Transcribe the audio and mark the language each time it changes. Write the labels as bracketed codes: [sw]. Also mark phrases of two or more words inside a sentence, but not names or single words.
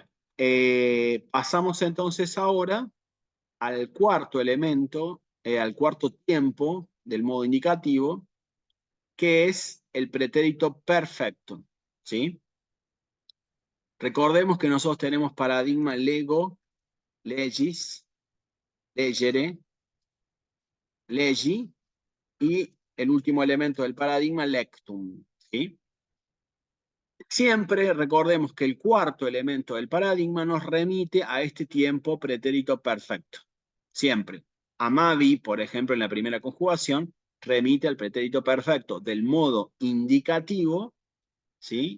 [es] Pasamos entonces ahora al cuarto elemento, al cuarto tiempo del modo indicativo, que es el pretérito perfecto. ¿Sí? Recordemos que nosotros tenemos paradigma lego, [la] legis, legere, legi, [es] y el último elemento del paradigma, lectum. ¿Sí? Siempre recordemos que el cuarto elemento del paradigma nos remite a este tiempo pretérito perfecto. Siempre. Amavi, por ejemplo, en la primera conjugación, remite al pretérito perfecto del modo indicativo, ¿sí?